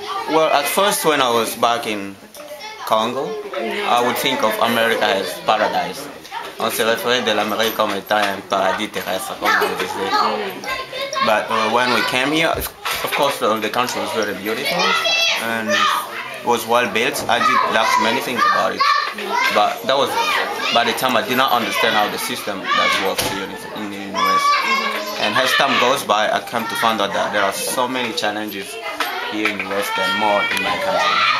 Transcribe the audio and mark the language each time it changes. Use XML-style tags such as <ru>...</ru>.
<en>Well, at first when I was back in Congo, I would think of America as paradise.</en> <fr>On se référait de l'Amérique comme étant un paradis terrestre, comme on disait.</fr> <en>But when we came here, of course the country was very beautiful, and was well built. I did like many things about it, but that was by the time I did not understand how the system that works here in the US. And as time goes by, I came to find out that there are so many challenges here in the US than more in my country.</en>